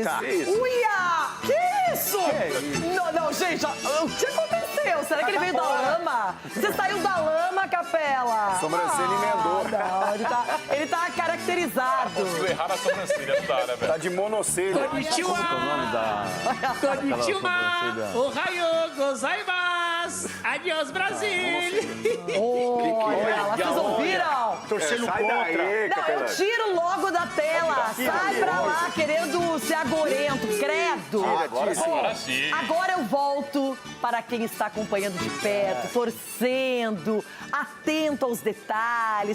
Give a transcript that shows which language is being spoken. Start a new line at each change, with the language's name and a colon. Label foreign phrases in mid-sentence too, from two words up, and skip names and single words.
Portuguese: Uia! Que isso? Não, gente, o que aconteceu? Será que ele veio da lama? Você saiu da lama, Capela? Sobrancelha emendou. Não, ele tá caracterizado. Conseguiu errar na sobrancelha, não dá, né, velho? Tá de monocelha. Konnichiwa! Como que é o nome da...
Japanese: こんにちは！おはよう ございます!
Portuguese: Adiós, Brasil! Olha, vocês ouviram? Torcendo contra. Eu tiro logo da tela. Sai pra lá, querendo ser agorento, credo. Agora sim. Agora eu volto para quem está acompanhando de perto, torcendo, atento aos detalhes.